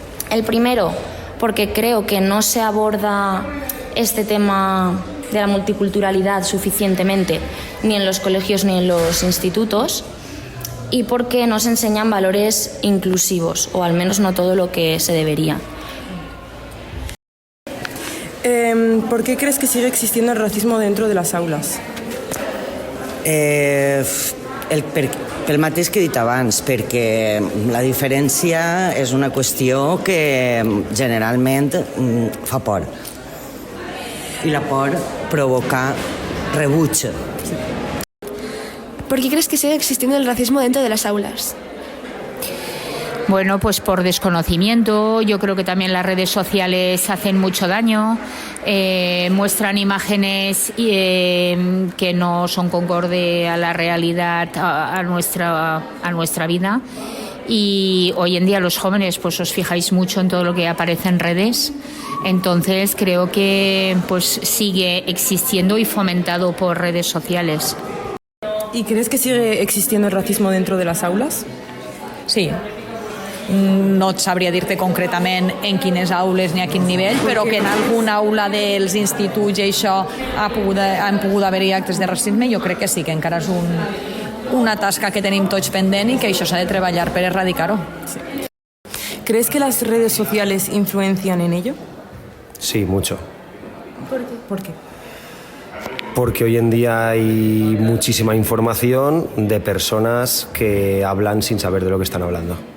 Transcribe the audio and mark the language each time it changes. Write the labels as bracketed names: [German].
[Spanish] El primero, porque creo que no se aborda este tema de la multiculturalidad suficientemente ni en los colegios ni en los institutos, y porque no se enseñan valores inclusivos, o al menos no todo lo que se debería. ¿Por qué crees que sigue existiendo el racismo dentro de las aules? [Catalan] Pel mateix que he dit abans, perquè la diferència és una qüestió que generalment fa por. I la por provoca rebuig. [Spanish] ¿Por qué crees que sigue existiendo el racismo dentro de las aulas? Bueno, pues por desconocimiento. Yo creo que también las redes sociales hacen mucho daño, muestran imágenes que no son concorde a la realidad, a nuestra vida. Y hoy en día los jóvenes, pues os fijáis mucho en todo lo que aparece en redes. Entonces creo que pues sigue existiendo y fomentado por redes sociales. ¿Y crees que sigue existiendo el racismo dentro de las aulas? Sí. [Catalan] No et sabria dir-te concretament en quines aules ni a quin nivell, però que en alguna aula dels instituts i això han pogut haver-hi actes de racisme, jo crec que sí, que encara és una tasca que tenim tots pendent i que això s'ha de treballar per erradicar-ho. Sí. [Spanish] ¿Crees que las redes sociales influencian en ello? Sí, mucho. ¿Por qué? ¿Por qué? Porque hoy en día hay muchísima información de personas que hablan sin saber de lo que están hablando.